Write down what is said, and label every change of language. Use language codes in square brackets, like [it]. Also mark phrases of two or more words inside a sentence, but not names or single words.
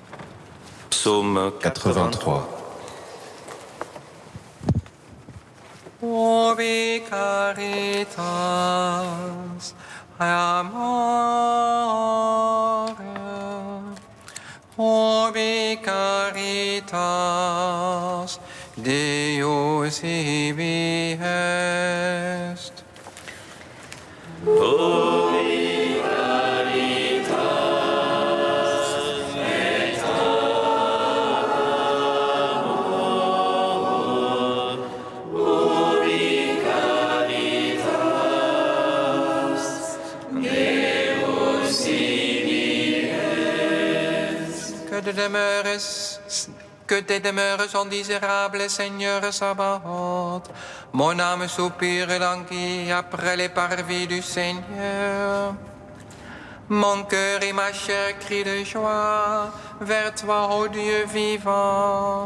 [fr] Psaume 83. [la] Ubi caritas amore, ubi caritas Deus ibi est. Ubi caritas et amor, ubi caritas Deus ibi est. [fr] Que tes demeures sont désirables, Seigneur Sabaoth. Mon âme soupire et languit après les parvis du Seigneur. Mon cœur et ma chair crient de joie vers toi, ô Dieu vivant.